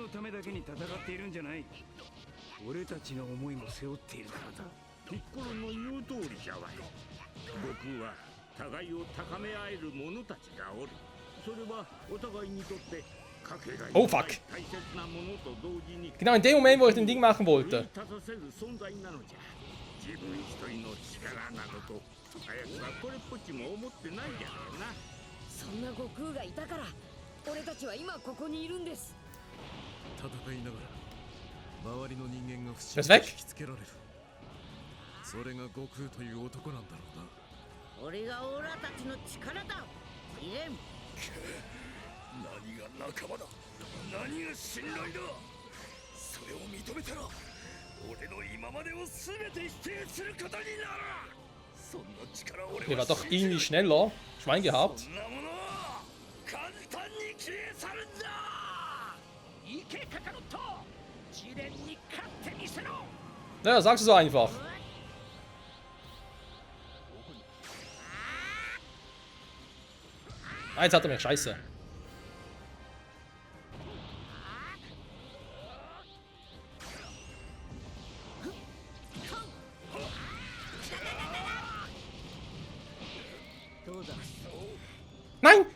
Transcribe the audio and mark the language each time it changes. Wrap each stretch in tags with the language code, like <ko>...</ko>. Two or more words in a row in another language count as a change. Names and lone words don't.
<en>Oh fuck.</en> <de>Genau in dem Moment, wo ich den Ding machen wollte.</de> <ja>あやつはこれっぽっちも思ってないじゃろうな。そんな悟空がいたから俺たちは今ここにいるんです。戦いながら周りの人間が不</ja> <de>Das</de> <ja>思</ja> <de>ist</de> <ja>議</ja> <de>weg.</de> <ja>と引きつけられる。それが悟空という男なんだろうな。俺がオラたちの力だ。イレン。何が仲間だ、何が信頼だ。それを認めたら俺の今までを全て否定することになる。そんな力を俺</ja> <de>Der</de> <ja>は</ja> <de>war doch irgendwie schneller. Schwein gehabt.</de> <ja>そんなものは簡単に消え去るんだ。行けカカロット、試練に勝ってみせろ。</ja> <de>Ja, sagst du so einfach. Ah, jetzt hat er mich. Scheiße. Nein!</de>